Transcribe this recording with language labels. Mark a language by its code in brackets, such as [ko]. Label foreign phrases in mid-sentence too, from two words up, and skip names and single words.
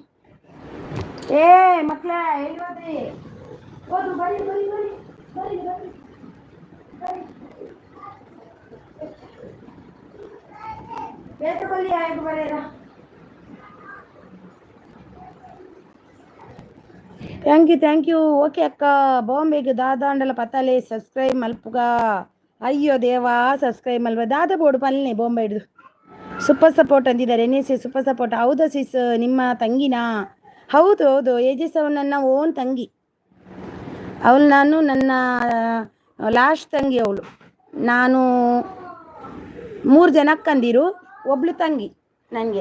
[kn] ಮಕ್ಕಳ ಎಲ್ಲಿ ಹೋದ್ರಿ? ಹೋದ್ರು ಬರಿ ಆಯ್ತು ಬರೀರ. [en] thank you. okay ಅಕ್ಕ. [tcy] ಬಾಂಬೆಗೆ ದಾದಾಂಡಲ ಪತಾಲೆ ಸಬ್ಸ್ಕ್ರೈಬ್ ಮಲ್ಪುಗ. ಅಯ್ಯೋ ದೇವಾ, ಸಬ್ಸ್ಕ್ರೈಬ್ ಮಲ್ವ ದಾದ ಬೋರ್ಡು ಪಲ್ಲೆ ಬಾಂಬೆ ಹಿಡಿದು [en] super support [tcy] ಅಂತಿದ್ದಾರೆ. [kn] NAC [en] super support. [kn] ಹೌದಾ ಸಿಸ್, ನಿಮ್ಮ ತಂಗಿನಾ? ಹೌದು ಏಜಸ್ ಅವಳು ನನ್ನ ಓನ್ ತಂಗಿ. ನಾನು ನನ್ನ ಲಾಸ್ಟ್ ತಂಗಿ ಅವಳು. ನಾನು 3 ಜನ ಅಕ್ಕಂದಿರು, ಒಬ್ಳು ತಂಗಿ ನನಗೆ.